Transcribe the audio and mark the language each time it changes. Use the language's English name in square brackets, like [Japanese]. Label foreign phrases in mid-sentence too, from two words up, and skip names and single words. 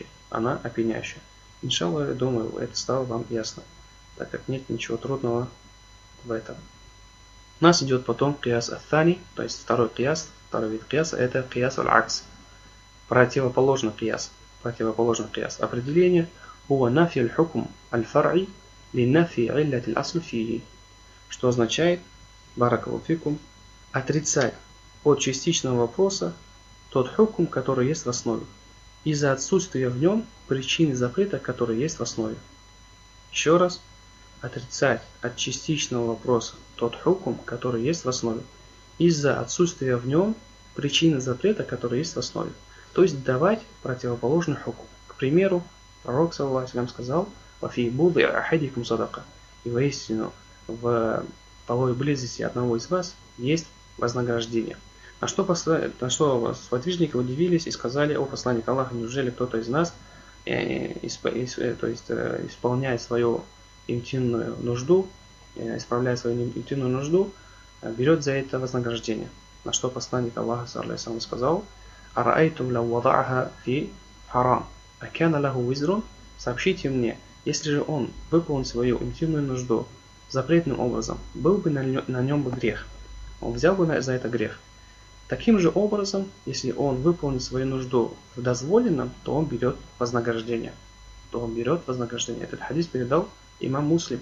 [Russian] Иншаллах, я думаю, это стало вам ясно, так как нет ничего трудного в этом. У нас идет потом [Arabic] قياس الثاني, [Russian] то есть второй вид кияса, это [Arabic] قياس العكس. [Russian] Противоположный кияс. Определение [Arabic] هو نفي الحكم الفرعي لنفي علة الأصل فيه. [Russian] Что означает, [Arabic] بارك الله فيكم, [Russian] отрицать от частичного вопроса тот хукм, который есть в основе, из-за отсутствия в нем причины запрета, которые есть в основе. Еще раз, отрицать от частичного вопроса тот хукм, который есть в основе, из-за отсутствия в нем причины запрета, которые есть в основе. То есть давать противоположный хукм. К примеру, пророк саллаллаху сказал [Arabic] «وفي بضع أحدكم صدقة». [Russian] И воистину в половой близости одного из вас есть вознаграждение. На что сподвижники удивились и сказали: «О посланник Аллаха, неужели кто-то из нас исполняет свою интимную нужду, берет за это вознаграждение?» На что посланник Аллаха сказал: [Arabic] «أرأيتم لو وضعها في حرام، أكان له وزر». [Russian] Сообщите мне, если же он выполнил свою интимную нужду запретным образом, был бы на нем бы грех, он взял бы за это грех. Таким же образом, если он выполнит свою нужду в дозволенном, то он берет вознаграждение. Этот хадис передал имам Муслим.